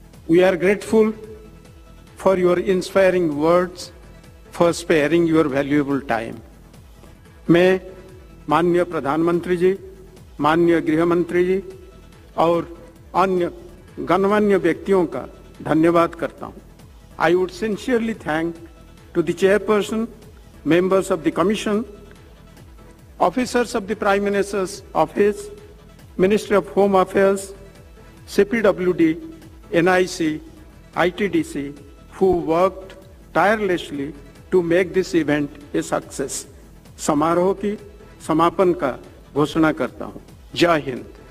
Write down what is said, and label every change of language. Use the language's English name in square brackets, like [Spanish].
[English] We are grateful for your inspiring words, for sparing your valuable time. [Hindi] मैं माननीय प्रधानमंत्री जी, माननीय गृह मंत्री जी और अन्य गणमान्य व्यक्तियों का धन्यवाद करता हूं। [English] I would sincerely thank to the chairperson, members of the commission, officers of the Prime Minister's office, Ministry of Home Affairs, CPWD, NIC, ITDC, who worked tirelessly to make this event a success. [Hindi] समारोह की समापन का घोषणा करता हूं। जय हिंद।